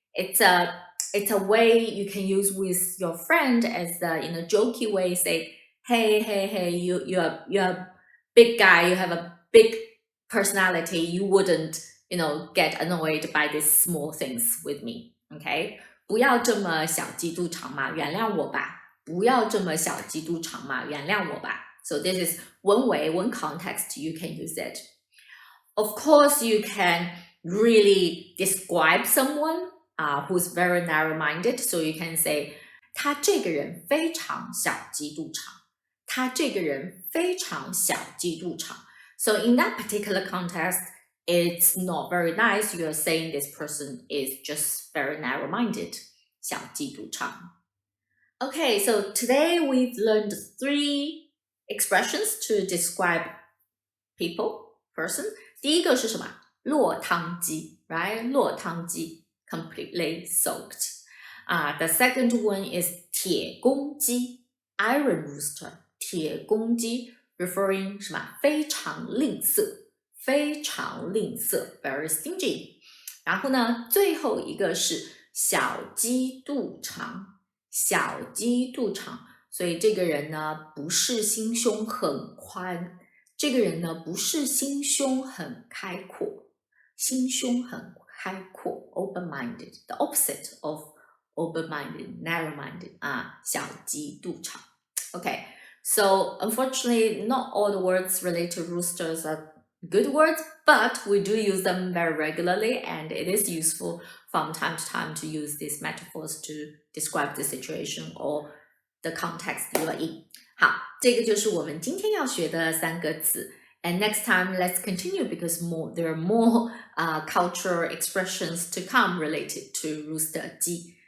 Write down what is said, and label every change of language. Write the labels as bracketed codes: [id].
[en] It's a way you can use with your friend as in a jokey way. Say, hey, you're a big guy. You have a big personality. You wouldn't, get annoyed by these small things with me. Okay? [zh] 不要这么小鸡肚肠嘛，原谅我吧。不要这么小鸡肚肠嘛，原谅我吧。 [en] So this is one way, one context you can use it. Of course, you can really describe someone who's very narrow-minded. So you can say, [zh] 他这个人非常小鸡肚肠。他这个人非常小鸡肚肠。 [en] So in that particular context, it's not very nice. You're saying this person is just very narrow-minded. [zh] 小鸡肚肠. [en] Okay, so today we've learned 3 expressions to describe people, person. [zh] 第一个是什么？落汤鸡, [en] right? 落汤鸡, completely soaked. The second one is 铁公鸡, iron rooster. [zh] 铁公鸡 [en] referring [zh] 什么？非常吝啬，非常吝啬 [en] very stingy. [zh] 然后呢，最后一个是小鸡肚肠，小鸡肚肠。所以这个人呢，不是心胸很宽，这个人呢，不是心胸很开阔，心胸很开阔 [en] open-minded, the opposite of open-minded, narrow-minded [zh] 小鸡肚肠。 [en] Okay, so unfortunately, not all the words related to roosters are good words, but we do use them very regularly, and it is useful from time to time to use these metaphors to describe the situation or the context you are in. [zh] 好，这个就是我们今天要学的3个词。 [en] And next time, let's continue because there are more cultural expressions to come related to rooster 鸡.